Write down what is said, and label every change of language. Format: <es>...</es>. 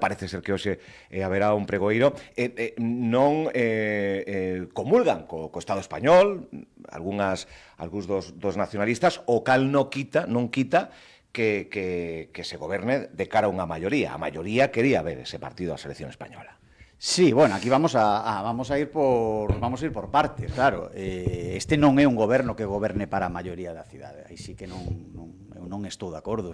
<gl>Parece ser que hoxe haberá un pregoeiro. Non comulgan co Estado español, algúns dos nacionalistas, o cal non quita que se goberne de cara a unha maioría. A maioría quería ver ese partido da selección española.</gl> <es>Sí, bueno, aquí vamos a ir por partes, claro.</es> <gl>Este non é un goberno que goberne para a maioría da cidade. Aí sí que eu non estou de acordo.</gl>